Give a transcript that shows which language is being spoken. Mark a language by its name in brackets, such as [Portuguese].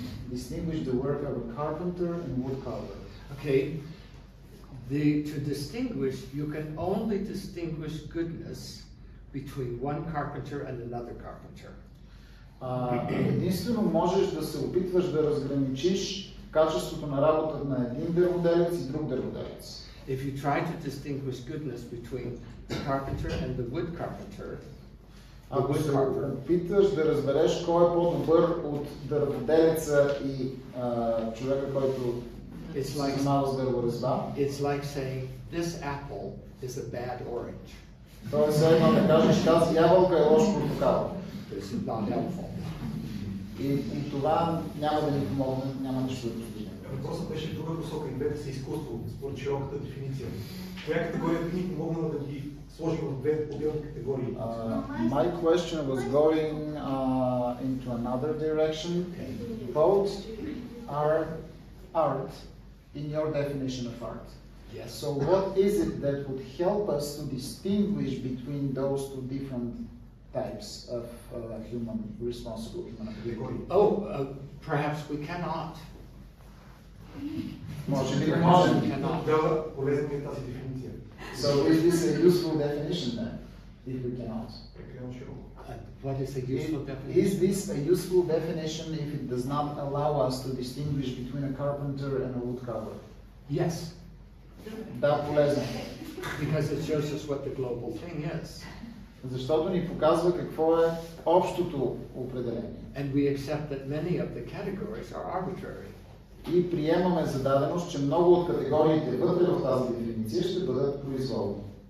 [English] Distinguish the work of a carpenter and wood carver. Okay. To distinguish, you can only distinguish goodness between one carpenter and another carpenter. [Bulgarian] Единствено можеш да се опитваш да разграничиш качеството на работата на един дърводелец и друг дърводелец. [English] If you try to distinguish goodness between the carpenter and the wood carpenter, [Bulgarian] ако се опитваш да разбереш кой е по-добър от дърводелеца и човека, който се занимава с дърворезба, [English] it's like saying this apple is a bad orange. [Bulgarian] Тоест едно да кажеш, тази ябълка е лош портокал. [English] This is not helpful. [Bulgarian] И това няма да ни помогне, няма нищо да постигне. Въпросът беше в друга посока и двете са изкуство, според широката дефиниция. Коя категория би ни помогнала да ги сложим в две отделни категории? [English] My question was going into another direction. Both are art in your definition of art. Yes. So what is it that would help us to distinguish between those two different types of responsible human activity? Perhaps we cannot. [Bulgarian] Може би не можем. Тогава полезна е тази дефиниция. [English] So is this a useful definition then, if we cannot? What is a useful definition? Is this a useful definition if it does not allow us to distinguish between a carpenter and a woodcarver? Yes. [Bulgarian] Да, полезно. [English] Because it shows us what the global thing is. [Bulgarian] Защото ни показва какво е общото определение. [English] And we accept that many of the categories are arbitrary. [Bulgarian] И приемаме за даденост, че много от категориите вътре в тази дефиниция ще бъдат произволни.